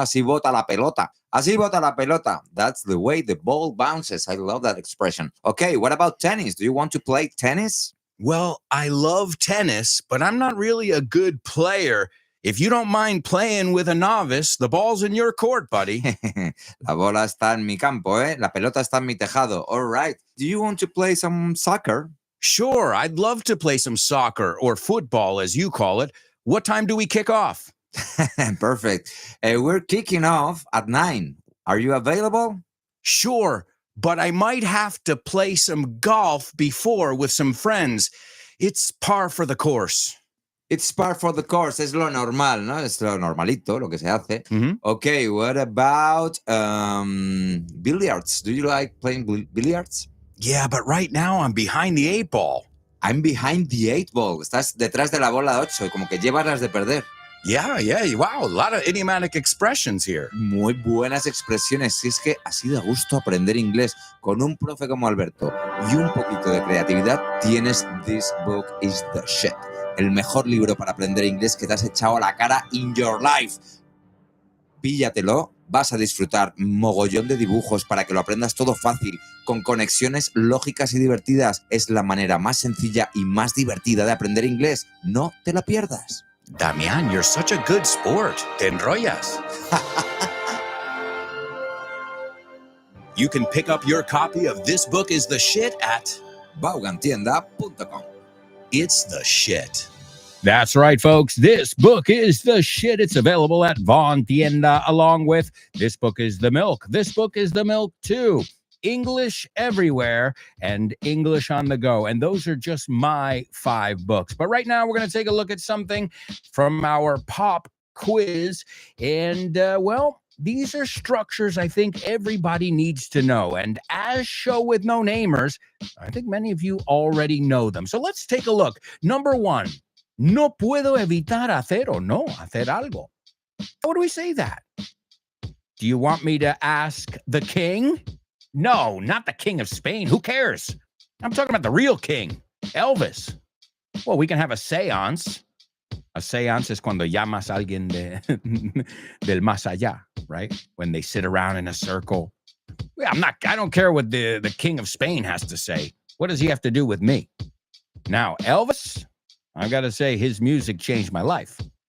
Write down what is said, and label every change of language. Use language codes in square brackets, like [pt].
[es] Así bota la pelota. Así bota la pelota. [en] That's the way the ball bounces. I love that expression. Okay, what about tennis? Do you want to play tennis? Well, I love tennis, but I'm not really a good player. If you don't mind playing with a novice, the ball's in your court, buddy. [es] La bola está en mi campo, ¿eh? La pelota está en mi tejado. [en] All right. Do you want to play some soccer? Sure, I'd love to play some soccer, or football, as you call it. What time do we kick off? Perfect. We're kicking off at 9. Are you available? Sure, but I might have to play some golf before with some friends. It's par for the course. It's par for the course. [es] Es lo normal, ¿no? Es lo normalito, lo que se hace. [en] Okay, what about billiards? Do you like playing billiards? Yeah, but right now I'm behind the 8 ball. I'm behind the 8 ball. [es] Estás detrás de la bola 8, como que llevas las de perder. [en] Yeah. Wow, a lot of idiomatic expressions here. [es] Muy buenas expresiones. Si es que así da gusto aprender inglés con un profe como Alberto y un poquito de creatividad, tienes This Book is the Shit. El mejor libro para aprender inglés que te has echado a la cara [en] in your life. [es] Píllatelo, vas a disfrutar mogollón de dibujos para que lo aprendas todo fácil, con conexiones lógicas y divertidas. Es la manera más sencilla y más divertida de aprender inglés. No te la pierdas. [en] Damian, you're such a good sport. [es] Te enrollas. [en] You can pick up your copy of This Book is the Shit at Vaughantienda.com. It's the shit. That's right, folks. This book is the shit. It's available at Vaughn Tienda, along with This Book is the Milk. This Book is the Milk, too. English Everywhere, and English on the Go. And those are just my 5 books. But right now, we're going to take a look at something from our pop quiz. And, well, these are structures I think everybody needs to know. And as show with no namers, I think many of you already know them. So let's take a look. Number 1, [es] no puedo evitar hacer o no hacer algo. [en] How do we say that? Do you want me to ask the king? No, not the king of Spain. Who cares? I'm talking about the real king, Elvis. Well, we can have a seance. A seance is [es] cuando llamas a alguien del más allá, [en] right? When they sit around in a circle. I don't care what the king of Spain has to say. What does he have to do with me? Now, Elvis, I've got to say his music changed my life.